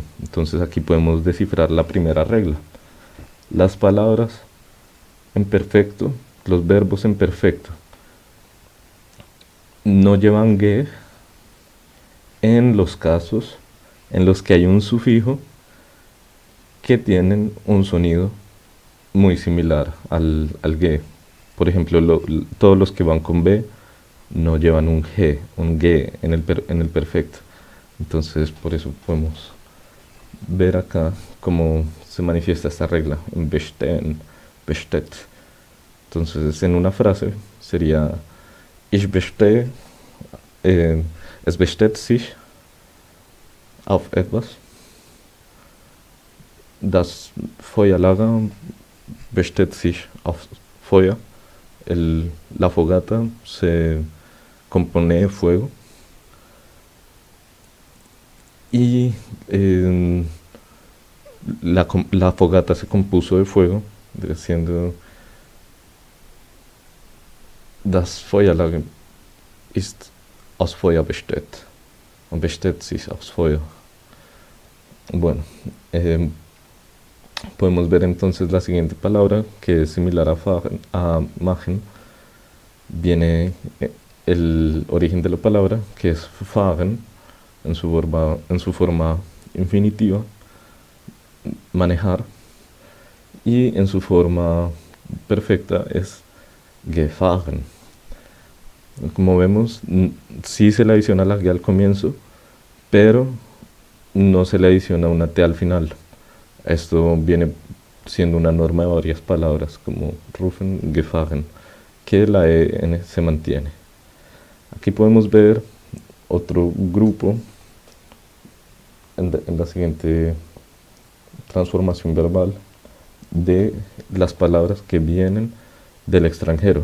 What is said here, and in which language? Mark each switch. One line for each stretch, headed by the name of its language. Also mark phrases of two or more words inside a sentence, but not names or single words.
Spanish: Entonces aquí podemos descifrar la primera regla. Las palabras en perfecto, los verbos en perfecto, no llevan ge en los casos en los que hay un sufijo que tienen un sonido muy similar al ge. Por ejemplo, todos los que van con B no llevan un ge en el perfecto. Entonces, por eso podemos ver acá cómo se manifiesta esta regla en
German: bestehen, besteht.
Spanish: Entonces, en una frase sería
German: ich bestehe, es besteht sich auf etwas. Das Feuerlager besteht sich auf Feuer.
Spanish: La fogata se compone de fuego. Y la fogata se compuso de fuego, siendo
German: das Feuerlager ist aus Feuer besteht und besteht sich aus Feuer.
Spanish: Bueno, podemos ver entonces la siguiente palabra, que es similar a machen. Viene el origen de la palabra, que es fahren, en su forma infinitiva, manejar, y en su forma perfecta es gefahren. Como vemos, sí se le adiciona la G al comienzo, pero no se le adiciona una T al final. Esto viene siendo una norma de varias palabras, como
German: rufen, gefahren,
Spanish: que la EN se mantiene. Aquí podemos ver otro grupo en la siguiente transformación verbal, de las palabras que vienen del extranjero.